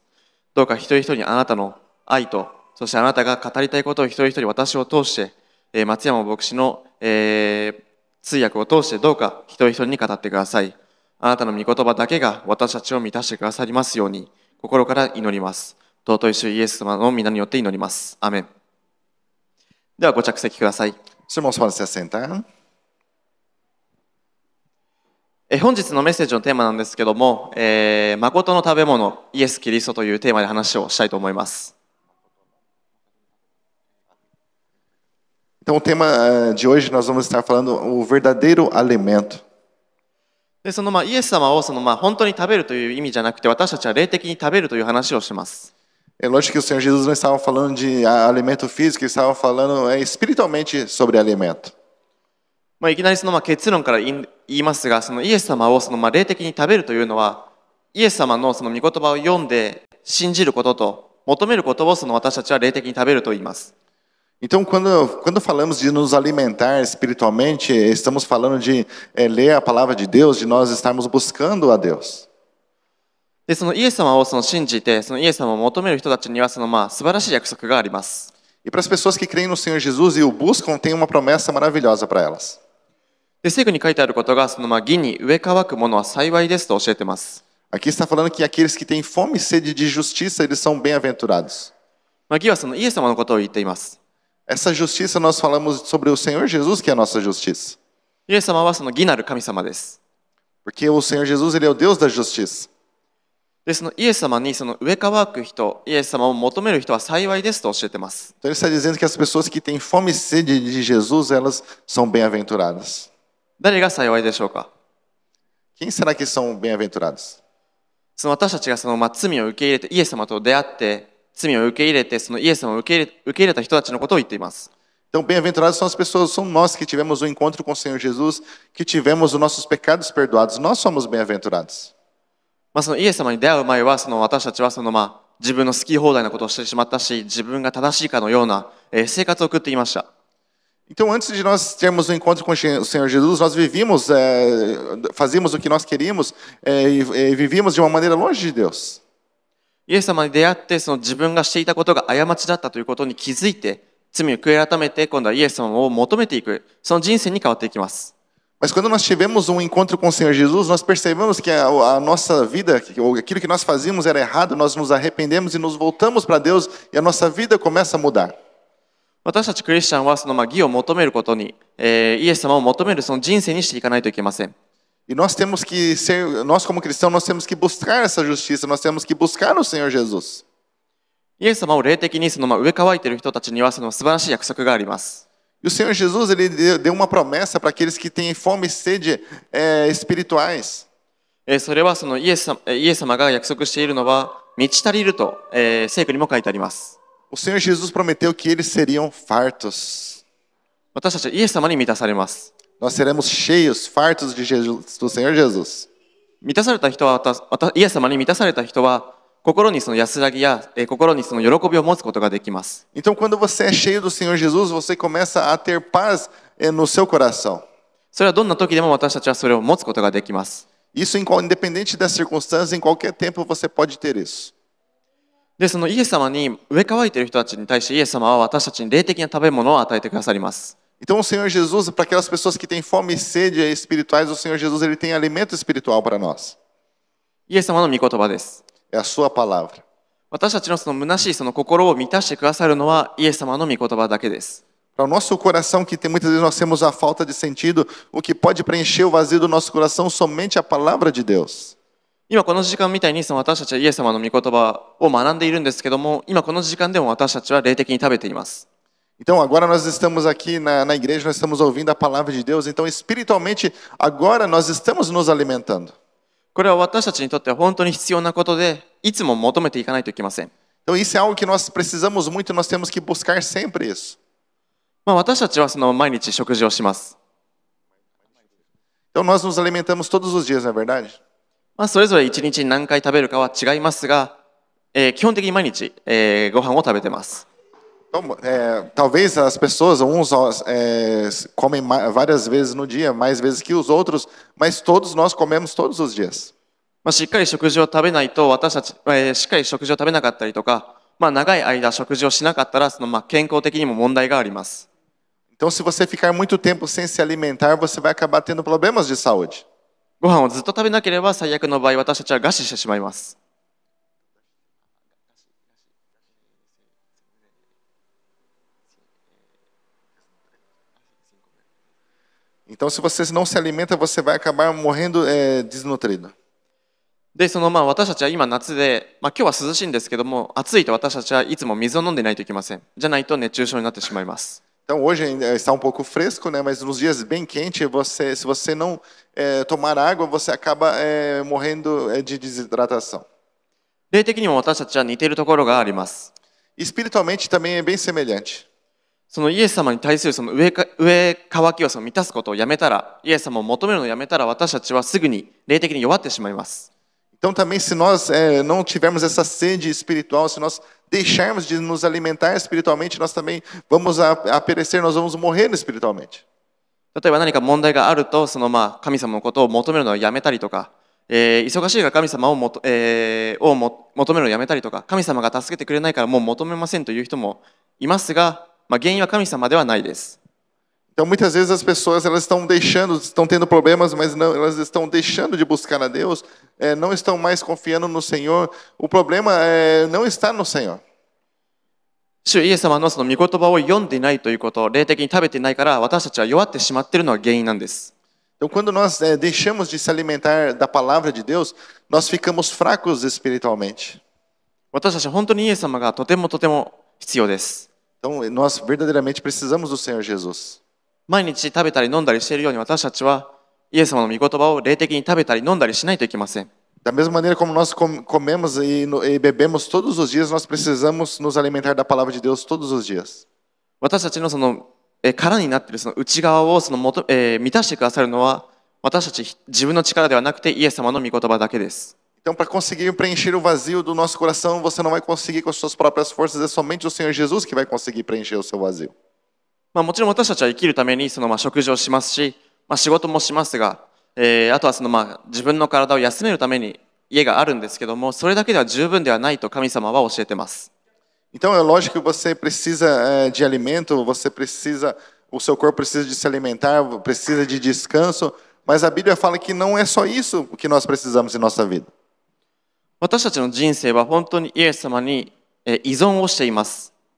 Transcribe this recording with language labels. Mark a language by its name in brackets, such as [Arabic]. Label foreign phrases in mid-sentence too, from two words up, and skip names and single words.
[Japanese] どうか一人一人にあなたの愛と、そしてあなたが語りたいことを一人一人私を通して、松山牧師の、通訳を通してどうか一人一人に語ってください。あなたの御言葉だけが私たちを満たしてくださりますように心から祈ります。尊い主イエス様の皆によって祈ります。アーメン。ではご着席ください。 [Portuguese] Os irmãos podem se assentar. [Japanese] 本日のメッセージのテーマなんですけども、誠の食べ物イエス・キリストというテーマで話をしたいと思います。 [Portuguese] Então, o tema de hoje nós vamos estar falando o verdadeiro alimento. [Japanese] でそのイエス様を本当に食べるという意味じゃなくて私たちは霊的に食べるという話をします。 [Portuguese] É lógico que o Senhor Jesus não estava falando de alimento físico, ele estava falando espiritualmente sobre alimento. [Japanese] いきなり結論から言いますが、そのイエス様を霊的に食べるというのは、イエス様のその御言葉を読んで信じることと求めることを私たちは霊的に食べると言います。 [Portuguese] Então, quando falamos de nos alimentar espiritualmente, estamos falando de ler a palavra de Deus, de nós estarmos buscando a Deus. [Japanese] でそのイエス様を信じて、そのイエス様を求める人たちには素晴らしい約束があります。 [Portuguese] E para as pessoas que creem no Senhor Jesus e o buscam, tem uma promessa maravilhosa para elas. [Japanese] で聖句に書いてあることが、義に植え乾くものは幸いですと教えています。 [Portuguese] Aqui está falando que aqueles que têm fome e sede de justiça, eles são bem-aventurados. [Japanese] 義はそのイエス様のことを言っています。 [Portuguese] Essa justiça nós falamos sobre o Senhor Jesus, que é a nossa justiça. [Japanese] イエス様はその義なる神様です。 [Portuguese] Porque o Senhor Jesus, ele é o Deus da justiça. [Japanese] でそのイエス様に植え乾く人、イエス様を求める人は幸いですと教えています。 [Portuguese] Então ele está dizendo que as pessoas que têm fome e sede de Jesus, elas são bem-aventuradas. [Japanese] 誰が幸いでしょうか。 [Portuguese] Quem será que são bem-aventurados? [Japanese] 私たちが罪を受け入れてイエス様と出会って罪を受け入れてイエス様を受け入れた人たちのことを言っています。 [Portuguese] Então, bem-aventurados são as pessoas, são nós que tivemos o encontro com o Senhor Jesus, que tivemos os nossos pecados perdoados. Nós somos bem-aventurados. [Japanese] イエス様に出会う前は私たちは自分の好き放題なことをしてしまったし、自分が正しいかのような生活を送っていました。 [Portuguese] Então, antes de nós termos o encontro com o Senhor Jesus, nós vivíamos, fazíamos o que nós queríamos e vivíamos de uma maneira longe de Deus. [Japanese] イエス様に出会って自分がしていたことが過ちだったということに気づいて罪を悔い改めて今度はイエス様を求めていくその人生に変わっていきます。 [Portuguese] Mas quando nós tivemos um encontro com o Senhor Jesus, nós percebemos que a nossa vida, aquilo que nós fazíamos era errado, nós nos arrependemos e nos voltamos para Deus e a nossa vida começa a mudar. [Japanese] 私たちクリスチャンは義を求めることに、イエス様を求めるその人生にしていかないといけません。 [Portuguese] E nós temos que ser, nós como cristãos, nós temos que buscar essa justiça, nós temos que buscar o Senhor Jesus. [Japanese] イエス様を霊的に植え替えている人たちには素晴らしい約束があります。 [Portuguese] E o Senhor Jesus, ele deu uma promessa para aqueles que têm fome e sede espirituais. [Japanese] それはイエス様が約束しているのは満ち足りると、聖句にも書いてあります。 [Portuguese] O Senhor Jesus prometeu que eles seriam fartos. [Japanese] 私たちはイエス様に満たされます。 [Portuguese] Nós seremos cheios, fartos de Jesus, do Senhor Jesus. [Japanese] 満たされた人は、イエス様に満たされた人は、心に安らぎや、心に喜びを持つことができます。 [Portuguese] Então, quando você é cheio do Senhor Jesus, você começa a ter paz no seu coração. [Japanese] それはどんな時でも私たちはそれを持つことができます。 [Portuguese] Isso, independente das circunstâncias, em qualquer tempo você pode ter isso. [Japanese] で、イエス様に植え替えている人たちに対してイエス様は私たちに霊的な食べ物を与えてくださります。 [Portuguese] Então, o Senhor Jesus, para aquelas pessoas que têm fome e sede espirituais, o Senhor Jesus, ele tem alimento espiritual para nós. [Japanese] イエス様の御言葉です。 [Portuguese] É a sua palavra. [Japanese] 私たちの虚しい心を満たしてくださるのはイエス様の御言葉だけです。 [Portuguese] Para o nosso coração, que muitas vezes nós temos a falta de sentido, o que pode preencher o vazio do nosso coração, somente a palavra de Deus. [Japanese] 今この時間みたいに私たちはイエス様の御言葉を学んでいるんですけども、今この時間でも私たちは霊的に食べています。 [Portuguese] Então, agora nós estamos aqui na igreja, nós estamos ouvindo a palavra de Deus. Então, espiritualmente, agora nós estamos nos alimentando. [Japanese] これは私たちにとっては本当に必要なことで、いつも求めていかないといけません。 [Portuguese] Então, isso é algo que nós precisamos muito, nós temos que buscar sempre isso. [Japanese] 私たちは毎日食事をします。 [Portuguese] Então, nós nos alimentamos todos os dias, não é verdade? [Japanese] それぞれ一日に何回食べるかは違いますが、基本的に毎日、ご飯を食べてます。 [Portuguese] Então, talvez as pessoas, uns comem várias vezes no dia, mais vezes que os outros, mas todos nós comemos todos os dias. [Japanese] しっかり食事を食べないと私たち、しっかり食事を食べなかったりとか、長い間食事をしなかったら健康的にも問題があります。 [Portuguese] Então, se você ficar muito tempo sem se alimentar, você vai acabar tendo problemas de saúde. [Japanese] ご飯をずっと食べなければ最悪の場合私たちは餓死してしまいます。 [Portuguese] Então, se você não se alimenta, você vai acabar morrendo desnutrido. [Japanese] で、私たちは今夏で、今日は涼しいんですけども、暑いと私たちはいつも水を飲んでないといけません。じゃないと熱中症になってしまいます。 [Portuguese] Então, hoje está um pouco fresco, né? Mas nos dias bem quentes, se você não tomar água, você acaba morrendo de desidratação. [Japanese] 霊的にも私たちは似ているところがあります。 [Portuguese] Espiritualmente também é bem semelhante. [Japanese] イエス様に対する植え替きを満たすことをやめたら、イエス様を求めるのをやめたら、私たちはすぐに霊的に弱ってしまいます。 [Portuguese] Então também se nós não tivermos essa sede espiritual, se nós deixarmos de nos alimentar espiritualmente, nós também vamos a perecer, nós vamos morrer espiritualmente. [Japanese] 例えば何か問題があると、神様のことを求めるのをやめたりとか、忙しいから神様を求めるのをやめたりとか、神様が助けてくれないからもう求めませんという人もいますが、原因は神様ではないです。 [Portuguese] Então muitas vezes as pessoas elas estão tendo problemas, mas não, elas estão deixando de buscar a Deus, não estão mais confiando no Senhor. O problema não está no Senhor. [Japanese] 主イエス様の御言葉を読んでいないということ、霊的に食べていないから私たちは弱ってしまっているのが原因なんです。 [Portuguese] Então quando nós deixamos de se alimentar da palavra de Deus, nós ficamos fracos espiritualmente. [Japanese] 私たちは本当にイエス様がとても必要です。 [Portuguese] Então nós verdadeiramente precisamos do Senhor Jesus. [Japanese] 毎日食べたり飲んだりしているように私たちはイエス様の御言葉を霊的に食べたり飲んだりしないといけません。 [Portuguese] Da mesma maneira como nós comemos e bebemos todos os dias, nós precisamos nos alimentar da palavra de Deus todos os dias. [Japanese] 私たちの殻になっている内側を満たしてくださるのは私たち自分の力ではなくてイエス様の御言葉だけです。 [Portuguese] Então, para conseguir preencher o vazio do nosso coração, você não vai conseguir com as suas próprias forças, é somente o Senhor Jesus que vai conseguir preencher o seu vazio. [Japanese] もちろん私たちは生きるために食事をしますし、仕事もしますが、あとは自分の体を休めるために家があるんですけども、それだけでは十分ではないと神様は教えています。 [Portuguese] Então é lógico que você precisa de alimento, o seu corpo precisa de se alimentar, precisa de descanso, mas a Bíblia fala que não é só isso que nós precisamos em nossa vida. [Japanese] 私たちの人生は本当にイエス様に依存をしています。